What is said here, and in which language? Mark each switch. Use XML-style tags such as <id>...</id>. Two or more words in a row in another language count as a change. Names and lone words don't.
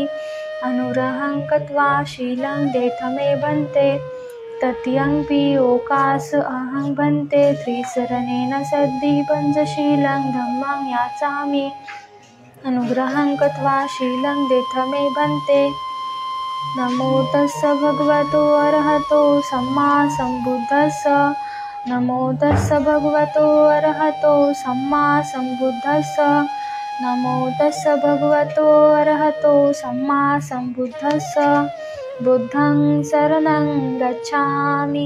<pi>अनुग्रहं कृत्वा शीलं देतमे भन्ते. तृतीयंपि ओकास अहं भन्ते त्रिसरणेन सद्धि पञ्चशीलं धम्मं याचामि. अनुग्रहं कृत्वा शीलं देतमे भन्ते. नमो तस्स भगवतो अरहतो सम्मा सम्बुद्धस्स. नमो तस्स भगवतो अरहतो सम्मा सम्बुद्धस्स. नमो तस्स भगवतो अरहतो सम्मा सम्बुद्धस्स. बुद्धं शरणं गच्छामि.</pi>